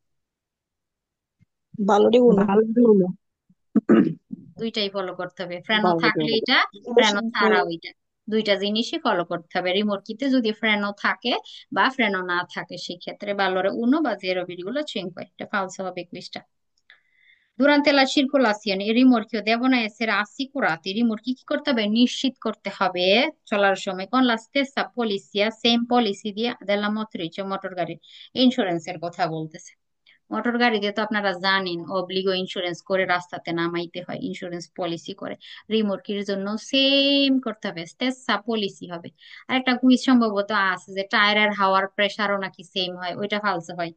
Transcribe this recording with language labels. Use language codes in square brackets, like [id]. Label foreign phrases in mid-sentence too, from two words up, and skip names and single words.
[bn] valore 1, ভালো হলো। দুইটাই ফলো করতে হবে, ফ্রেনো ভালো থাকলে হলো। এটা, ফ্রেনো ছাড়া ওইটা, দুইটা জিনিসই ফলো করতে হবে। রিমোটকিতে যদি ফ্রেনো থাকে বা ফ্রেনো না থাকে সেক্ষেত্রে valore 1 বা 0,5, এটা ফালসো হবে কুইজটা। [it] Durante la circolazione i rimorchi devono essere assicurati, i rimorchi [bn] কি করতে হবে, নিশ্চিত করতে হবে চলার সময় [it] con la stessa polizia, [en] same policy [it] della motrice, [bn] মোটর গাড়ির ইন্স্যুরেন্সের কথা বলতেছে। মোটর গাড়িতে তো আপনারা জানেন অব্লিগো ইন্স্যুরেন্স করে রাস্তাতে নামাইতে হয়, ইন্স্যুরেন্স পলিসি করে। রিমোর্কির জন্য সেম করতে হবে, স্টেসা পলিসি হবে। আর একটা কুইজ সম্ভবত আছে যে টায়ারের হাওয়ার প্রেসারও নাকি সেম হয়, ওইটা ফালসো হয়।